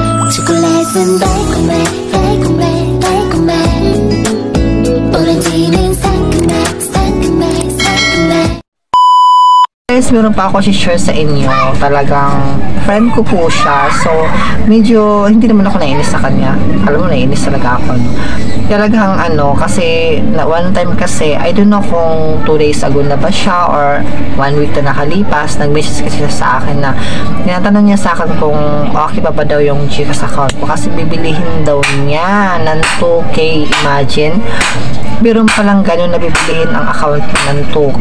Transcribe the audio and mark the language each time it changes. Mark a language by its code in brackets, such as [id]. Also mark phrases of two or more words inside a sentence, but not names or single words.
[ko] 초콜릿은 달콤해 달콤해 달콤해 오렌지는 상큼해 상큼해 상큼해. [tl] Guys, meron pa ako share sa inyo. Talagang friend ko po siya. So, medyo hindi naman ako nainis sa kanya. Alam mo, nainis talaga ako. No? Talagang kasi [en] one time [tl] kasi, [en] I don't know [tl] kung [en] 2 days ago [tl] na ba siya [en] or 1 week [tl] na nakalipas. Nag-message kasi siya sa akin na tinatanong niya sa akin kung okay ba daw yung Gcash account ko kasi bibilihin daw niya ng 2K. Imagine. Meron palang ganun na bibilihin ang account ng 2K.